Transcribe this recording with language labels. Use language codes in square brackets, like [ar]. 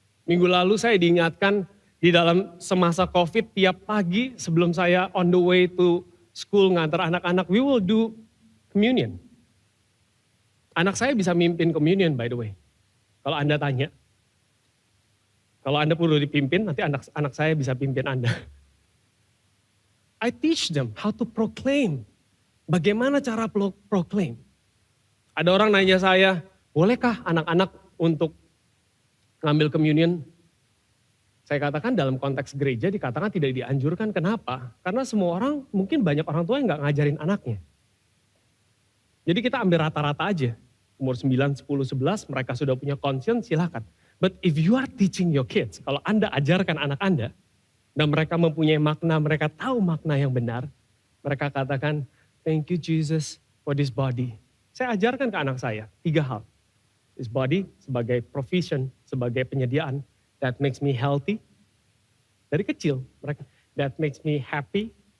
[id] Minggu lalu saya diingatkan di dalam semasa COVID tiap pagi sebelum saya [en] on the way to school [id] ngantar anak-anak, [en] we will do communion. [id] Anak saya bisa mimpin communion [en] by the way. [id] Kalau Anda tanya. Kalau Anda perlu dipimpin, nanti anak saya bisa pimpin Anda. [en] I teach them how to proclaim. [id] Bagaimana cara proclaim? Ada orang nanya saya, bolehkah anak-anak untuk ngambil communion? Saya katakan dalam konteks gereja dikatakan tidak dianjurkan. Kenapa? Karena semua orang, mungkin banyak orang tua yang gak ngajarin anaknya. Jadi kita ambil rata-rata aja. Umur 9, 10, 11 mereka sudah punya conscience, silakan. [en] But if you are teaching your kids, [id] kalau Anda ajarkan anak Anda, dan mereka mempunyai makna, mereka tahu makna yang benar, mereka katakan, [en] thank you Jesus for this body. [id] Saya ajarkan ke anak saya 3 hal. This body sebagai provision, sebagai penyediaan, [en] that makes me healthy. [id] Dari kecil, mereka [en] that makes me happy.